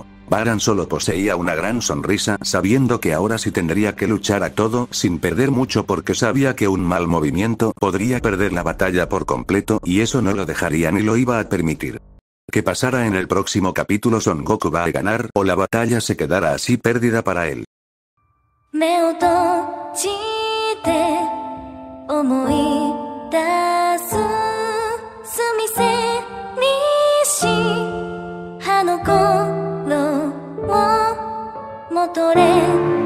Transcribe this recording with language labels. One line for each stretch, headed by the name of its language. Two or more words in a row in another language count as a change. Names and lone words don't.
Spanish: Baran solo poseía una gran sonrisa, sabiendo que ahora sí tendría que luchar a todo sin perder mucho, porque sabía que un mal movimiento podría perder la batalla por completo, y eso no lo dejaría ni lo iba a permitir. ¿Qué pasará en el próximo capítulo? ¿Son Goku va a ganar o la batalla se quedará así perdida para él?
Japanese: 目を閉じて思い出す澄みせにし葉の頃を戻れ